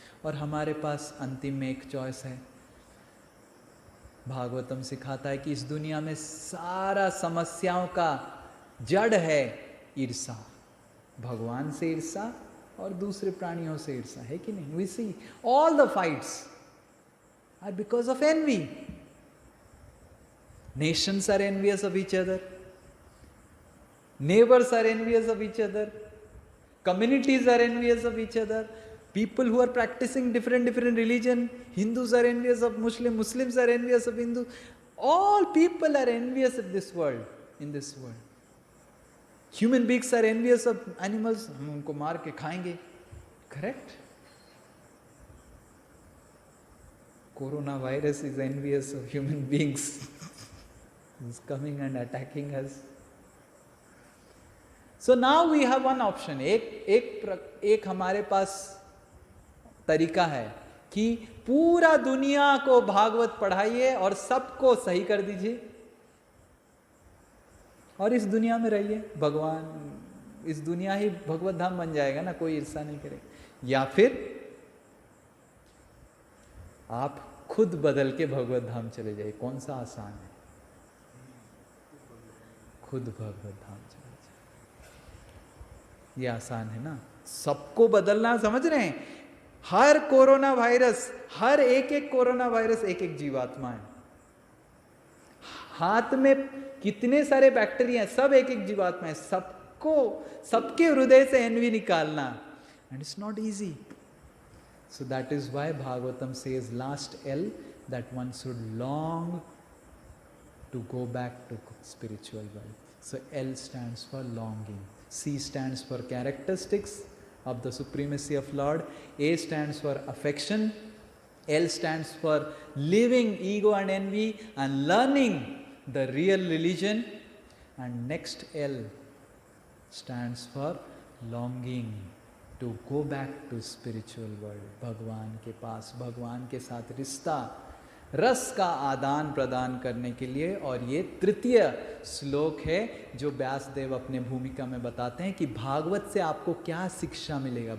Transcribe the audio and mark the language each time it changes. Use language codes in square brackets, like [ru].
[hi] और हमारे पास अंतिम में एक चॉइस है। भागवतम सिखाता है कि इस दुनिया में सारा समस्याओं का जड़ है ईर्ष्या। भगवान से ईर्ष्या और दूसरे प्राणियों से ईर्ष्या, है कि नहीं? [en] We see all the fights are because of envy. Nations are envious of each other, neighbours are envious of each other, communities are envious of each other, people who are practicing different religion, Hindus are envious of Muslims are envious of Hindus, all people are envious of this world, in this world. Human beings are envious of animals, [hi] हम उनको मार के खाएंगे, [en] correct? Coronavirus is envious of human beings, is coming and attacking us. So now we have one option. [hi] एक हमारे पास तरीका है कि पूरा दुनिया को भागवत पढ़ाइए और सबको सही कर दीजिए और इस दुनिया में रहिए। भगवान, इस दुनिया ही भगवत धाम बन जाएगा ना, कोई ईर्ष्या नहीं करेगा। या फिर आप खुद बदल के भगवत धाम चले जाइए। कौन सा आसान है? खुद भगवत धाम चले, ये आसान है ना। सबको बदलना, समझ रहे हैं? हर कोरोना वायरस, हर एक कोरोना वायरस एक जीवात्मा है। हाथ में कितने सारे बैक्टीरिया हैं, सब एक जीवात्मा है। सबको, सबके हृदय से एनवी निकालना, [en] And it's not easy. So that is why Bhagavatam says last L that one should long to go back to spiritual world. So L stands for longing, C stands for characteristics of the supremacy of Lord, A stands for affection, L stands for leaving ego and envy and learning the real religion, and next L stands for longing to go back to spiritual world, [hi] भगवान के पास, भगवान के साथ रिश्ता, रस का आदान प्रदान करने के लिए। और ये तृतीय श्लोक है जो व्यासदेव अपने भूमिका में बताते हैं कि भागवत से आपको क्या शिक्षा मिलेगा।